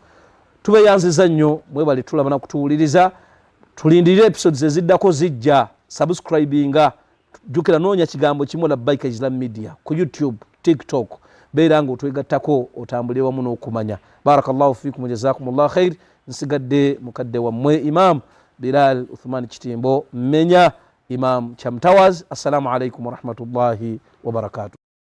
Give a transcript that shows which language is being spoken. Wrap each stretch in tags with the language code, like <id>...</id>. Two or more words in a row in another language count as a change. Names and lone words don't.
<lg>Tubeeyanziza nnyo, mwebale tulaba na kutuwuliriza. Tulindirire episodes eziddako zijja. Subscribinga, jukira noonya kigambo kimu Labbaika Islam Media ku YouTube, TikTok, beera nga otwegattako otambulire wamu n'okumanya.</lg> <ar>بارك الله فيكم، جزاكم الله خيرا.</ar> <lg>Nsigadde mukadde wammwe Imam Bilal Uthman Kitimbo Mmenya, Imam Chamtawaz.</lg> <ar>السلام عليكم ورحمة الله وبركاته.</ar>